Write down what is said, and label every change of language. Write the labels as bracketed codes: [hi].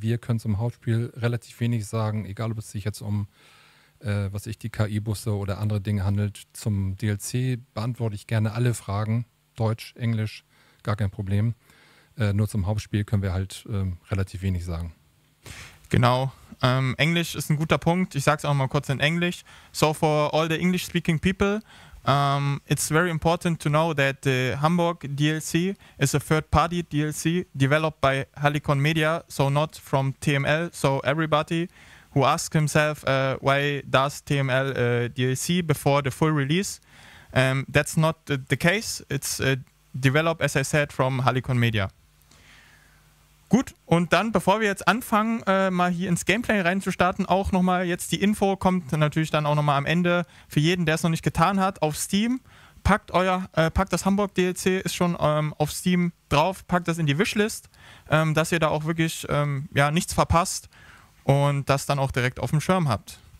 [de] Wir können zum Hauptspiel relativ wenig sagen, egal ob es sich jetzt um die KI-Busse oder andere Dinge handelt. Zum DLC beantworte ich gerne alle Fragen. Deutsch, Englisch, gar kein Problem. Nur zum Hauptspiel können wir halt relativ wenig sagen. Genau. Englisch ist ein guter Punkt. Ich sage es auch mal kurz in Englisch. [en] So for all the English-speaking people, it's very important to know that the Hamburg DLC is a third-party DLC developed by Halicon Media, so not from TML. So everybody who asks himself why does TML DLC before the full release, that's not the case. It's developed, as I said, from Halicon Media. [de] Gut, und dann, bevor wir jetzt anfangen, mal hier ins Gameplay reinzustarten, auch nochmal jetzt die Info, kommt natürlich dann auch nochmal am Ende für jeden, der es noch nicht getan hat, auf Steam. Packt das Hamburg DLC, ist schon auf Steam drauf, packt das in die Wishlist, dass ihr da auch wirklich nichts verpasst und das dann auch direkt auf dem Schirm habt.